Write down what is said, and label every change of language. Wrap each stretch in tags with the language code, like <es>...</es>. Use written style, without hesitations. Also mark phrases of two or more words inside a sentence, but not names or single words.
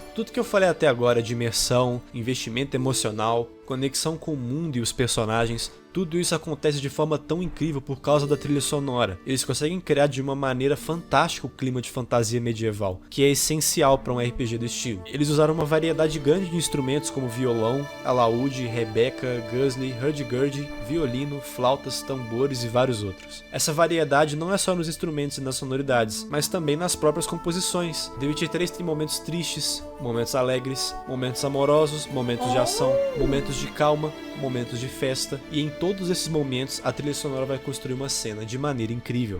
<pt>Tudo que eu falei até agora de imersão, investimento emocional, conexão com o mundo e os personagens, tudo isso acontece de forma tão incrível por causa da trilha sonora. Eles conseguem criar de uma maneira fantástica o clima de fantasia medieval, que é essencial para um RPG do estilo. Eles usaram uma variedade grande de instrumentos como violão, alaúde, rebeca, gusli, hurdy-gurdy, violino, flautas, tambores e vários outros. Essa variedade não é só nos instrumentos e nas sonoridades, mas também nas próprias composições. The Witcher 3 tem momentos tristes, momentos alegres, momentos amorosos, momentos de ação, momentos de calma, momentos de festa, e em todos esses momentos a trilha sonora vai construir uma cena de maneira incrível.</pt>